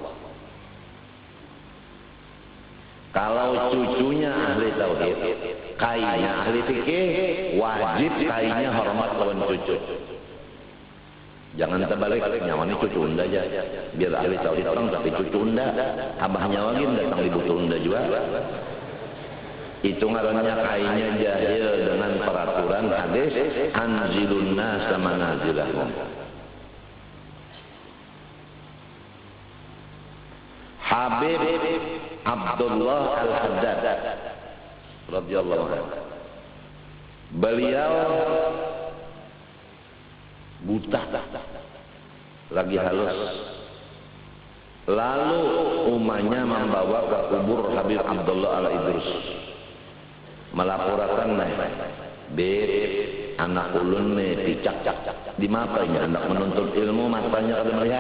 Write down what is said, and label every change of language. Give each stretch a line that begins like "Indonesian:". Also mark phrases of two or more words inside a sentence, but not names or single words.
Banjar: Kalau cucunya ahli tauhid, kayaknya ahli fikih, wajib kayaknya hormat lawan cucu. Jangan terbalik, nyawanya cucu unda aja. Biar ahli tauhid orang tapi cucu unda. Abahnya lagi datang di butuh unda juga. Itu ngarannya kayaknya jahil dengan peraturan hadis
Arabic: أنزلوا الناس منازلهم. Habib Abdullah Al-Haddad رضي الله عنه.
Banjar: Beliau buta, lagi halus. Lalu umatnya membawa ke kubur Habib Abdullah Al-Idrus. Melaporkan anak ulun picak di matanya, anak menuntut ilmu matanya kada melihat.